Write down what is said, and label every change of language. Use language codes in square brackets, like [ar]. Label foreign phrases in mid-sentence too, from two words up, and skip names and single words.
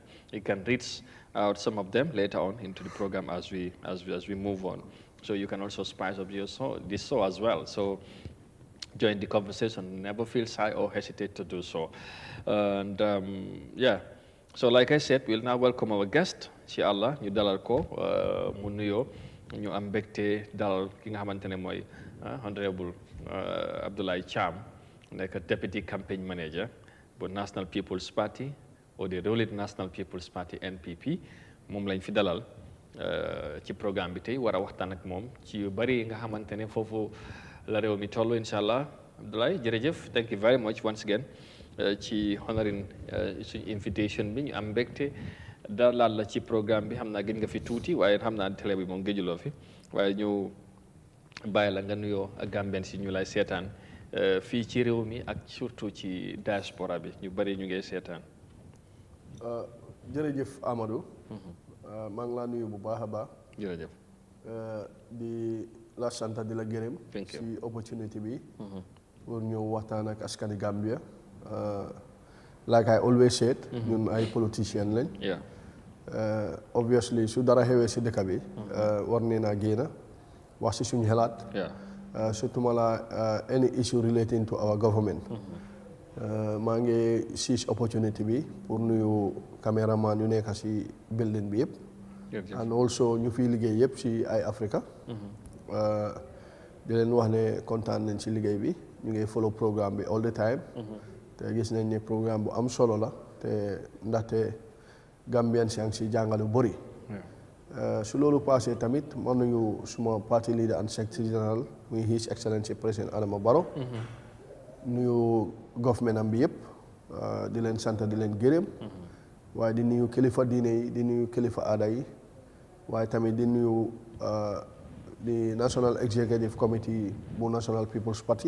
[en] We can read out some of them later on into the program as we move on. So you can also spice up this show as well. So join the conversation. Never feel shy or hesitate to do so. And so like I said, we'll now welcome our guest. [wo] Ci Allah ñu dalal ko mu nuyoo ñu am mbégte dalal ki nga xamante ne mooy honorable Abdoulaye Cham nekk [en] deputy campaign manager [wo] bu National People's Party [en] or the ruling [wo] National People's Party NPP moom lañ fi dalal ci programme bi tey war a waxtaan ak moom ci yu bari nga xamante ne foofu la réew mi toll [ar] إن شاء الله. [wo] Abdoulaye jërëjëf, [en] thank you very much once again [wo] ci honoring suñu invitation bi ñu am mbégte dalal la ci programme bi. xam naa gën nga fi tuuti waaye xam naa télé bi moom gëjuloo fi waaye ñu bàyyi la nga nuyoo ak Gambien si ñu lay seetaan fii ci réew mi ak surtout ci diaspora bi ñu bari ñu ngay seetaan. jërëjëf Amadou. maa ngi laa nuyu bu baax a baax. jërëjëf. di la sant di la gërëm. ci opportunity bi. pour ñëw waxtaan ak askani Gambia. [en] like I always said. [wo] ñun ay politician lañ. Obviously su dara xewee si dëkk bi. war nee naa génn wax si suñu xalaat. [en] surtout any issue relating to our government. [wo] maa ngi [en] seize opportunity [wo] bi pour nuyu caméraman yu nekk si building bi yëpp. [en] and also [wo] ñu fiy liggéey yëpp si Eyeafrica. di leen wax ne kontaan nañ si liggéey bi ñu ngi follow programme bi [en] all the time. [wo] te gis nañ ne programme bu am solo la te ndaxte Gambian si si jàngale bu bëri. su loolu passé tamit mën nañu suma [en] party leader and secretary general [wo] muy His Excellency Président Adama Barrow. nuyu government am bi yëpp di leen sant di leen gërëm. waaye di nuyu kilifa diine yi di nuyu kilifa aada yi waaye tamit di nuyu di National Executive Committee bu National People's Party.